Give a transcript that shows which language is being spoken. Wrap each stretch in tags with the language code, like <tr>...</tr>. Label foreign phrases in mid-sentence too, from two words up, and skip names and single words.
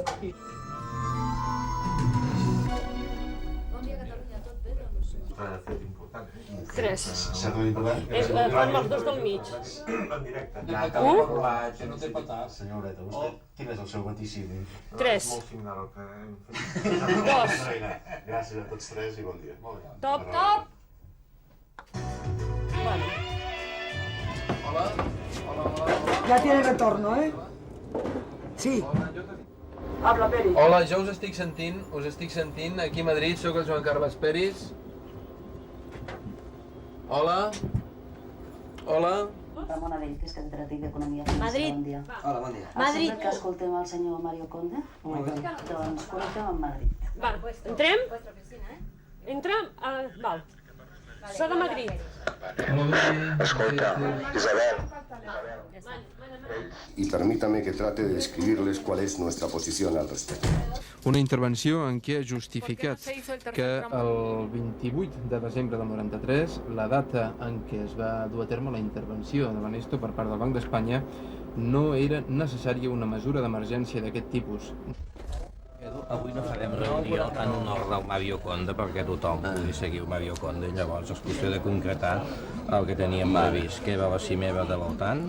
<ca>Tres. Fan els dos del mig. Senyor Horeta, vostè, quin és el seu vaticini? Tres. Molt similar al que hem Dos. Gràcies a tots tres i bon dia. Top, top!</ca> <es>Ya tiene retorno, ¿eh? Sí. Habla, Peri.</es> <ca>Hola, jo us estic sentint aquí a Madrid, sóc el Joan Carles Peris. Hola? Hola? Ramon Abell, que és catedràtic d'Economia. Madrid. Bon dia. Hola, bon dia. Madrid. Que escoltem el senyor Mario Conde. Doncs connectem amb Madrid. Va, entrem? Entrem? Val.</ca> <es>Soy de Madrid.</es> <ca>Escolta, Isabel.</ca> <es>Y permítame que trate de describirles cuál es nuestra posición al respecto.</es> <ca>Una intervenció en què ha justificat que el 28 de desembre del 93, la data en què es va dur a terme la intervenció de l'Anesto per part del Banc d'Espanya, no era necessària una mesura d'emergència d'aquest tipus. Avui no farem reunió en honor del Mario Conde perquè tothom pugui seguir el Mario Conde i llavors és qüestió de concretar el que teníem previst, que era la cimera de l'OTAN.</ca>